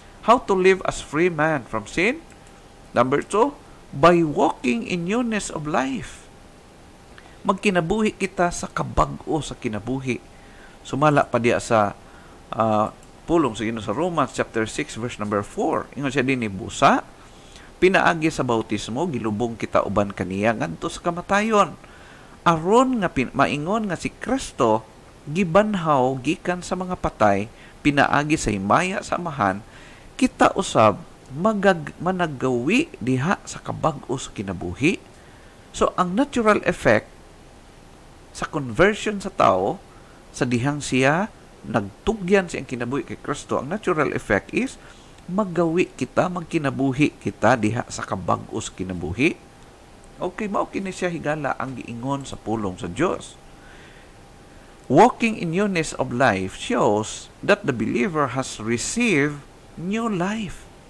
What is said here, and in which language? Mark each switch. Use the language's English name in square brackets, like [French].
[English] How to live as free man from sin? Number 2, by walking in newness of life. [Cebuano] Magkinabuhi kita sa kabag-o sa kinabuhi. Sumala pa diya sa pulong sa Ginoo sa Romans chapter 6 verse number 4. Ingon siya dinhi, busa pinaagi sa bautismo gilubong kita uban kaniya ngadto sa kamatayon. Aron nga maingon nga si Kristo gibanhaw gikan sa mga patay, pinaagi sa himaya sa amahan, kita usab managawi diha sa kabag-o sa kinabuhi. So ang natural effect sa conversion sa tao, sa dihang siya nagtugyan siyang kinabuhi kay Kristo, ang natural effect is magawi kita, magkinabuhi kita diha sa kabag-o sa kinabuhi. Okay, mao kini siya higala ang giingon sa pulong sa Dios. [English] Walking in newness of life shows that the believer has received new life.